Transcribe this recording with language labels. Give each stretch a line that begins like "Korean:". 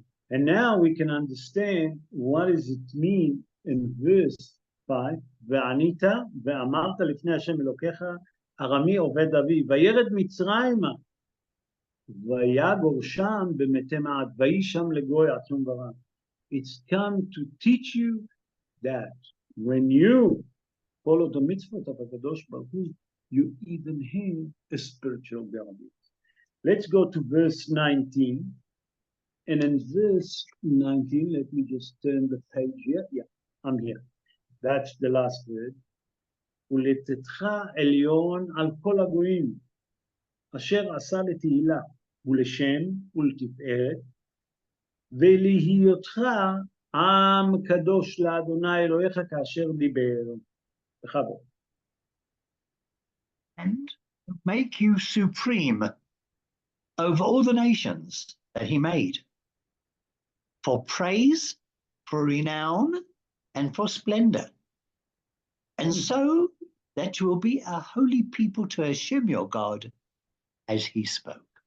English: And now we can understand what does it mean in verse 5,
Hebrew: וענית ואמרת לפני השם אלוקיך, ארמי עובד אבי, וירד מצרימה, ויגור שם במתי מעט, ויהי שם לגוי עצום ורב.
English: It's come to teach you that when you follow the mitzvot of HaKadosh Baruch Hu, you even have a spiritual guardians. Let's go to verse 19. And in verse 19, let me just turn the page here. Yeah, I'm here. That's the last word.
Hebrew: ולתתך עליון על כל הגויים, אשר עשה לתהילה, ולשם ולתפארת, ולהיותך עם קדוש לאדוני אלוהיך כאשר דיבר. בכבוד.
English: And make you supreme over all the nations that he made, for praise, for renown, and for splendor, and so that you will be a holy people to Hashem your God, as he spoke.